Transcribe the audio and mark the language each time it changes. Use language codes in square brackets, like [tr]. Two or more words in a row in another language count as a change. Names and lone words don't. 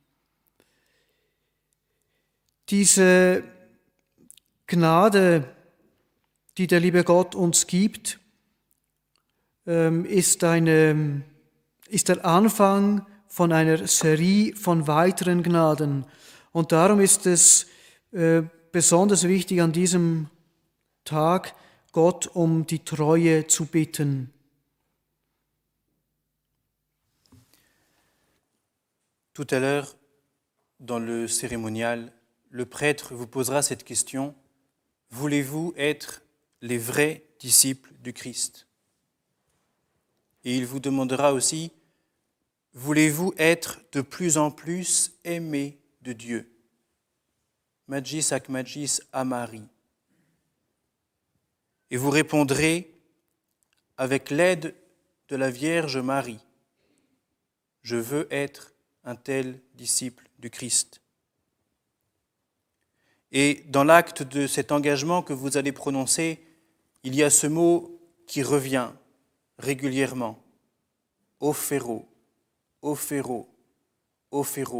[de] Diese Gnade, die der liebe Gott uns gibt, ist der Anfang von einer Serie von weiteren Gnaden. Und darum ist es besonders wichtig, an diesem Tag Gott um die Treue zu bitten. [fr] Tout à l'heure, dans le cérémonial, le prêtre vous posera cette question: voulez-vous être les vrais disciples du Christ? Et il vous demandera aussi: voulez-vous être de plus en plus aimés de Dieu? [la] Magis ac magis amari. [fr] Et vous répondrez avec l'aide de la Vierge Marie: je veux être un tel disciple du Christ. Et dans l'acte de cet engagement que vous allez prononcer, il y a ce mot qui revient régulièrement: [la] offero, offero, offero.